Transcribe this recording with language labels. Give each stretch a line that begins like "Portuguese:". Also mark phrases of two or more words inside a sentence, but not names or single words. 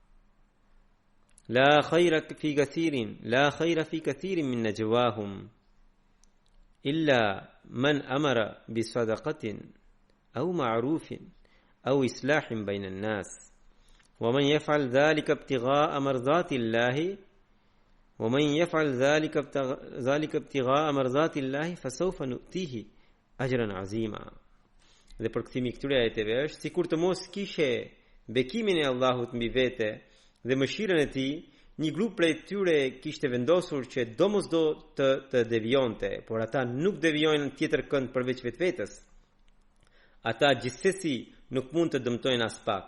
Arabic: لا خير في كثير من نجواهم إلا من أمر بصدقة أو معروف أو إصلاح بين الناس ومن يفعل ذلك ابتغاء مرضات الله فسوف نؤتيه أجرا عظيما.
Albanian: Dhe përkthimi i këtyre ajeteve është sikur të mos kishe bekimin e Allahut mbi vete dhe mëshirën e tij, një grup prej tyre kishte vendosur që domosdo të devionte, por ata nuk devijojnë tjetër kënd përveç vetvetes. Ata gjithsesi nuk mund të dëmtojnë as pak.